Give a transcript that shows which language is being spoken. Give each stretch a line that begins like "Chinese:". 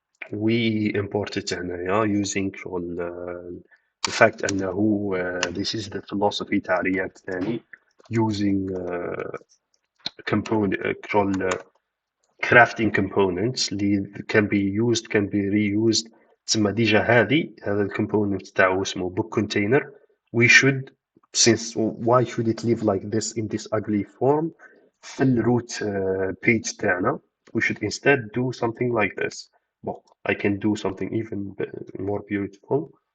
English: We import it
Arabic: هنايا
English: using شغل the fact
Arabic: أنه
English: this is the philosophy
Arabic: تاع
English: React
Arabic: ثاني
English: using component شغل crafting components
Arabic: اللي
English: can be used can be reused.
Arabic: تسمى ديجا هذا الكومبوننت تاعو اسمه book container.
English: We should since why should it live like this in this ugly form
Arabic: في الروت
English: page
Arabic: تاعنا.
English: We should instead do something like this. Well, I can do something even more beautiful.